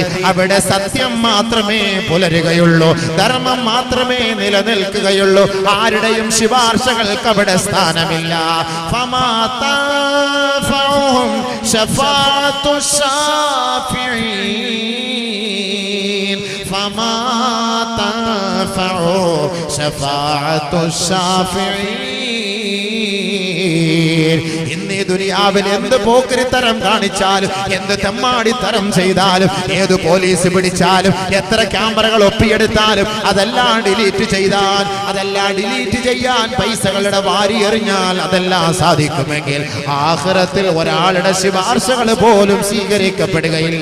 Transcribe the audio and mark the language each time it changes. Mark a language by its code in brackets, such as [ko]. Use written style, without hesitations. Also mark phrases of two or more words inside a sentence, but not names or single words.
[ml] അവിടെ സത്യം മാത്രമേ പുലരുകയുള്ളൂ, ധർമ്മം മാത്രമേ നിലനിൽക്കുകയുള്ളൂ. ആരുടെയും ശുപാർശകൾക്ക് അവിടെ സ്ഥാനമില്ല. [ar] فما تنفعهم شفاعة الشافعين فما تنفعه شفاعة الشافعين. [ml] ഇന്ന് ഈ ദുനിയാവിൽ എന്ത് പോക്കരിത്തരം കാണിച്ചാലും, എന്ത് തെമ്മാടിത്തരം ചെയ്താലും, ഏത് പോലീസ് പിടിച്ചാലും, എത്ര ക്യാമറകൾ ഒപ്പിയെടുത്താലും, അതെല്ലാം ഡിലീറ്റ് ചെയ്താൽ, അതെല്ലാം ഡിലീറ്റ് ചെയ്യാൻ പൈസകളുടെ വാരി എറിഞ്ഞാൽ അതെല്ലാം സാധിക്കുമെങ്കിൽ ആഖിറത്തിൽ ഒരാളുടെ ശുപാർശകൾ പോലും സ്വീകരിക്കപ്പെടുകയില്ല.